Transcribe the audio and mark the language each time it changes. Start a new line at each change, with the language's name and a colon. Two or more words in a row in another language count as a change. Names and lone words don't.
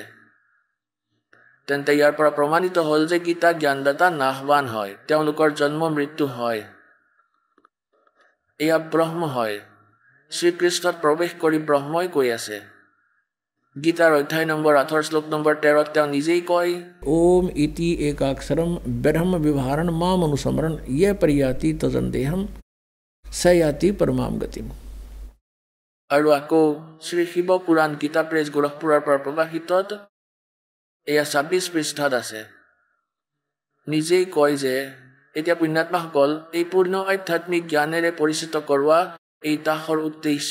Assamese: তেন্তে ইয়াৰ পৰা প্ৰমাণিত হ'ল যে গীতা জ্ঞানদাতা নাশৱান হয়, তেওঁলোকৰ জন্ম মৃত্যু হয়। এয়া ব্ৰহ্ম হয়। শ্ৰীকৃষ্ণত প্ৰৱেশ কৰি ব্ৰহ্মই কৈ আছে। গীতাৰ অধ্যায় নম্বৰ 8 শ্লোক নম্বৰ 13 তেওঁ নিজেই কয়,
Sanskrit: ओम इति एकाक्षरम ब्रह्म विभारण माम अनुसमरण ये परियाति तजन्देहम सयाति परमाम गतिम।
Assamese: আৰু আকৌ শ্ৰী শিৱ পুৰাণ গীতা প্ৰেছ গোৰখপুৰৰ পৰা প্ৰকাশিতত এয়া 26 পৃষ্ঠাত আছে। নিজেই কয় যে এতিয়া পুণ্যাত্মাসকল এই পূৰ্ণ আধ্যাত্মিক জ্ঞানেৰে পৰিচিত কৰোৱা এই তাহৰ উদ্দেশ্য।